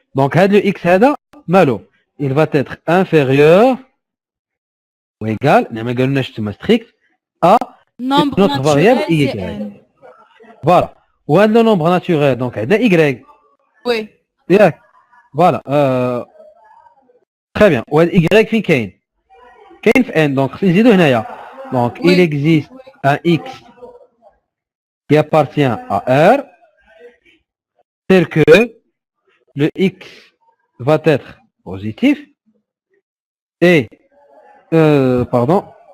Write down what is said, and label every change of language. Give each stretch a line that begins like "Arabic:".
French: Donc هذا le x هذا مالو il va être inférieur ou égal
Arabic: ما قلناش تما
French: strict à notre variable y. Voilà.
Arabic: وهذا
French: le nombre naturel donc عندنا y. Oui.
Arabic: ياك.
French: Voilà. Très bien.
Arabic: وهذا y فين كاين؟ كاين في n donc خصني نزيدو هنايا.
French: Donc il existe un x qui appartient à R tel que le x va être positif et pardon.